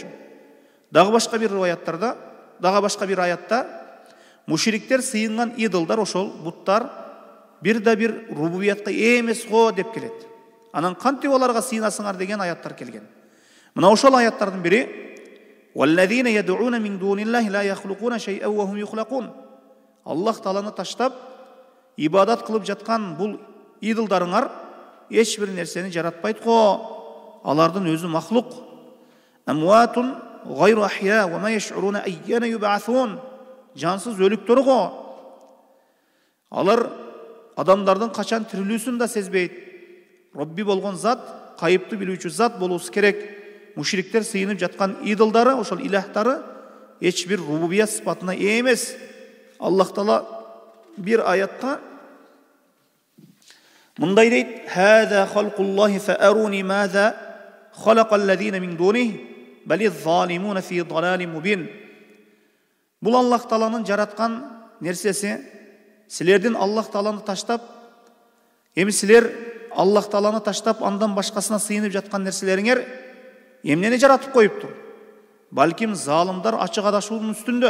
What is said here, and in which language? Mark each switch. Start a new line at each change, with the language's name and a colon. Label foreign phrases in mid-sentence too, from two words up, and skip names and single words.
Kyrgyz: Дагы башка бир аятта мушриктер сыйынган идолдар, ошол буттар бир рубубиятка эмес го деп келет. Анан кантип аларга сыйынасыңар деген аяттар келген. Мына ошол аяттардын бири:
Arabic: "والذين يدعون من دون الله لا يخلقون شيئا وهم يخلقون."
Kyrgyz: Аллах Тааланы таштап ибадат кылып жаткан бул идолдарыңар эч бир нерсени жаратпайт го. Алардын өзү махлук.
Arabic: أموات غير أحياء وما يشعرون أيان يبعثون.
Kyrgyz: Жансыз өлүктөр го. Алар адамдардын качан тирилүүсүн да сезбейт. Робби болгон зат, кайыпты билүүчү зат болуусу керек. Мушриктер сыйынып жаткан идолдары, ошол илахтары эч бир рубубият сыпатына эмес. Аллах Таала бир аятта мындай дейт:
Arabic: "هذا خلق الله فأروني ماذا خلق الذين من دونه بل الظالمون في ضلال مبين."
Kyrgyz: Бул Аллах Тааланын жараткан нерсеси. Силердин Аллах Тааланы таштап, эми силер Аллах Тааланы таштап, андан башкасына сыйынып жаткан нерселериңер эмнени жаратып коюптур? Балким залымдар ачык адашуунун үстүндө.